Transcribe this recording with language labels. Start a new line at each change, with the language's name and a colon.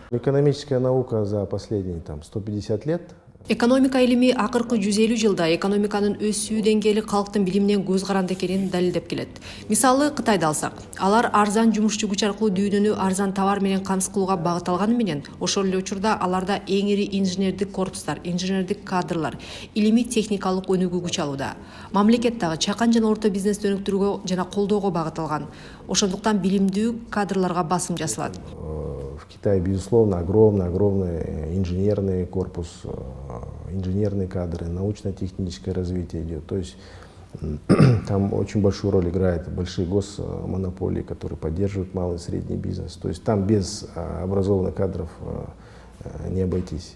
Russian: Экономическая наука за последние 150 лет.
Kyrgyz: Экономика илими акыркы 150 жылда экономиканын өсүү деңгээли калктын билиминен көз каранды экенин далилдеп келет. Мисалы Кытайды алсак, алар арзан жумушчу күч аркылуу дүйнөнү арзан товар менен камсыз кылууга багыт алганы менен, ошол эле учурда аларда эң ири инженердик корпустар, инженердик кадрлар, илимий техникалык өнүгүү күч алууда. Мамлекет дагы чакан жана орто бизнести өнүктүрүүгө жана колдоого багыт алган. Ошондуктан билимдүү кадрларга басым жасалат.
Russian: В Китае, безусловно, огромный инженерный корпус, инженерные кадры, научно-техническое развитие идет. То есть там очень большую роль играют большие госмонополии, которые поддерживают малый и средний бизнес. То есть там без образованных кадров не обойтись.